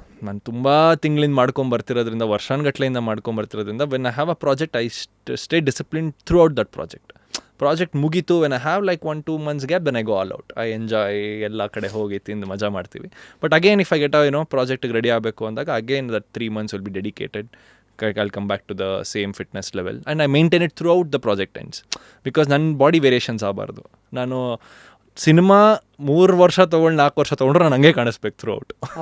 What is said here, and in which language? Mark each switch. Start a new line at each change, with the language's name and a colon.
Kannada: ನಾನು ತುಂಬ ತಿಂಗಳಿಂದ ಮಾಡ್ಕೊಂಬರ್ತಿರೋದ್ರಿಂದ, ವರ್ಷಾನುಗಟ್ಲೆಯಿಂದ ಮಾಡ್ಕೊಂಬರ್ತಿರೋದ್ರಿಂದ,
English: When I have a project I stay discipline throughout that project ಮುಗೀತು, when I have like 1-2 months gap, then I go all out. I enjoy,
Kannada: ಎಲ್ಲ ಕಡೆ ಹೋಗಿ ತಿಂದು ಮಜಾ ಮಾಡ್ತೀವಿ.
English: but again if I get
Kannada: ಪ್ರಾಜೆಕ್ಟಿಗೆ ready ಆಗಬೇಕು ಅಂದಾಗ
English: Again that 3 months will be dedicated. I'll come back to the same fitness level and I maintain it throughout the project ends, because
Kannada: ನನ್ನ body variations ಆಗಬಾರ್ದು. ನಾನು cinema 3 ವರ್ಷ ತೊಗೊಂಡು 4 ವರ್ಷ ತೊಗೊಂಡ್ರೆ ನಾನು ಹಂಗೆ ಕಾಣಿಸ್ಬೇಕು ಥ್ರೂ ಔಟ್.